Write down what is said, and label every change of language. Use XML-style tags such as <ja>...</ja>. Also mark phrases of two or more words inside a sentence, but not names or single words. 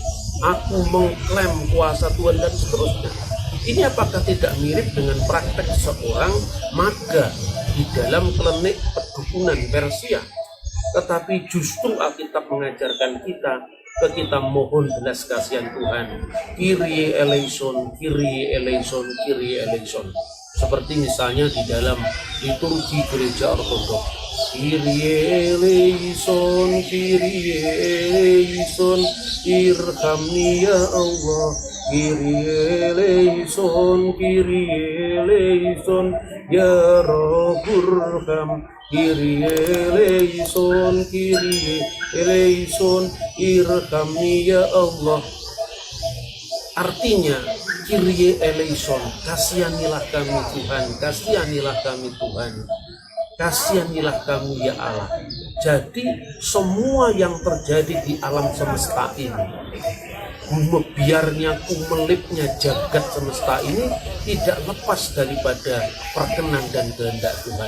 <id>Aku mengklaim kuasa Tuhan dan seterusnya. Ini apakah tidak mirip dengan praktek seorang maga di dalam klinik pedukunan Persia? Tetapi justru Alkitab mengajarkan kita mohon belas kasihan Tuhan.</id> <el>Κύριε ἐλέησον, Κύριε ἐλέησον, Κύριε ἐλέησον.</el> <id>Seperti misalnya di dalam liturgi gereja ortodoks,</id> <el>Κύριε ἐλέησον, Κύριε ἐλέησον,</el> <ar>ارحمني يا الله.</ar> <el>Κύριε ἐλέησον, Κύριε ἐλέησον,</el> <ar>يا ربّ ارحم.</ar> <el>Κύριε ἐλέησον, Κύριε ἐλέησον,</el> <ar>ارحمني يا الله.</ar> <id>Artinya</id> <el>Κύριε ἐλέησον,</el> <id>kasihanilah kami Tuhan, kasihanilah kami Tuhan, kasihanilah kami ya Allah. Jadi semua yang terjadi di alam semesta ini, biarnya kumelipnya jagat semesta ini tidak lepas daripada perkenan dan kehendak Tuhan.</id>